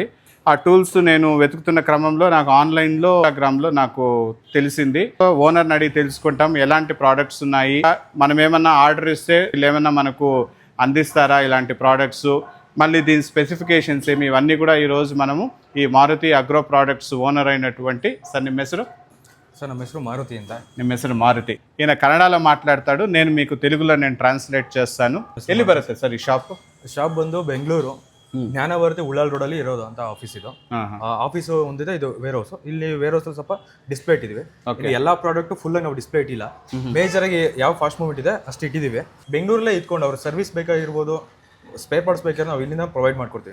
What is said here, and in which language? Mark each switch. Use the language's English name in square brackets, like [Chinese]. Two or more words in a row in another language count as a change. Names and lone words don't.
[Telugu] ఆ టూల్స్ నేను వెతుకుతున్న క్రమంలో నాకు ఆన్లైన్లో ఇన్స్టాగ్రామ్లో నాకు తెలిసింది. ఓనర్ని అడిగి తెలుసుకుంటాం ఎలాంటి ప్రోడక్ట్స్ ఉన్నాయి, మనం ఏమన్నా ఆర్డర్ ఇస్తే ఏమన్నా మనకు అందిస్తారా ఇలాంటి ప్రోడక్ట్స్, మళ్ళీ దీని స్పెసిఫికేషన్స్ ఏమి, ఇవన్నీ కూడా ఈరోజు మనము ఈ మారుతి అగ్రో ప్రోడక్ట్స్ ఓనర్ అయినటువంటి సార్, [Kannada] ನಿಮ್ಮ ಹೆಸರು? ಸರ್, ನಮ್ಮ ಹೆಸರು ಮಾರುತಿ ಅಂತ. ನಿಮ್ಮ ಹೆಸರು ಮಾರುತಿ. [Telugu] ఈయన కన్నడలో మాట్లాడతాడు, నేను మీకు తెలుగులో ట్రాన్స్లేట్ చేస్తాను. [Kannada] ಎಲ್ಲಿ ಬರುತ್ತೆ ಸರ್ ಈ ಶಾಪ್? ಶಾಪ್ ಬಂದು ಬೆಂಗಳೂರು ಜ್ಞಾನಭಾರತಿ ಉಳ್ಳಾಲ್ ರೋಡಲ್ಲಿ ಇರೋದು ಅಂತ ಆಫೀಸ್ ಇದು. ಆಫೀಸು ಒಂದಿದೆ, ಇದು [English] ware house. [Kannada] ಇಲ್ಲಿ [English] ware house [Kannada] ಸ್ವಲ್ಪ ಡಿಸ್ಪ್ಲೇ ಇಟ್ಟಿದ್ದೀವಿ. ಎಲ್ಲಾ ಪ್ರಾಡಕ್ಟ್ ಫುಲ್ ಆಗಿ ನಾವು ಡಿಸ್ಪ್ಲೇ ಇಟ್ಟಿಲ್ಲ. ಮೇಜರ್ ಆಗಿ ಯಾವ [English] fast movement [Kannada] ಇದೆ ಅಷ್ಟು ಇಟ್ಟಿದ್ದೀವಿ. ಬೆಂಗಳೂರಲ್ಲೇ ಇಟ್ಕೊಂಡು ಅವ್ರ ಸರ್ವಿಸ್ ಬೇಕಾಗಿರ್ಬೋದು, [English] spare parts [Kannada] ಬೇಕಾದ್ರೆ ನಾವು ಇಲ್ಲಿಂದ ಪ್ರೊವೈಡ್ ಮಾಡ್ಕೊಡ್ತೀವಿ.